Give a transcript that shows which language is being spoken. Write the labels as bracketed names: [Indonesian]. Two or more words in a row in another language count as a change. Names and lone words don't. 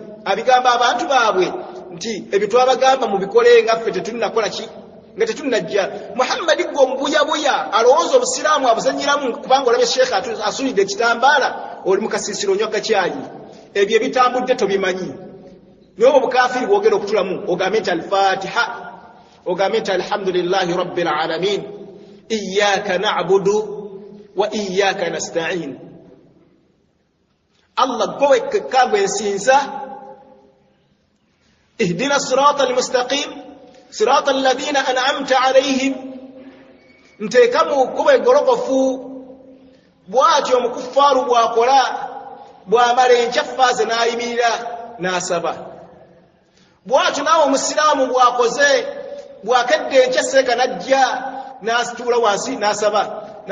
[Ganda] Abigamba abantu baabwe nti ebyo twabagamba mubikole nga ffe tetunnakola ki, nga tetunnajja. Muhammadi gwe omubuyabuya alowooza obusiraamu abuzanyiramu kubanga olabye sheekhe asulidde ekitambaala, oli mu kasiisiro onywa kacyayi. Ebyo ebitambudde tobimanyi. Naye obukafiri bwogera okutulamu ogambe nti al-Fatiha, ogambe nti [Arabic] الحمد لله رب العالمين إياك نعبد وإياك نستعين. [Ganda] Allah gwe kagwe nsinza, [Arabic] اهدنا الصراط المستقيم صراط الذين أنعمت عليهم, [Ganda] nteekamu kuba egolokofu. Bw'atyo omukufaaru bw'akola, bw'amala enkya faaze n'ayimirira n'asaba. Bw'atyo naawe omusiraamu bw'akoze, bw'akedde enkya seeka n'ajja n'asituula wansi n'asaba.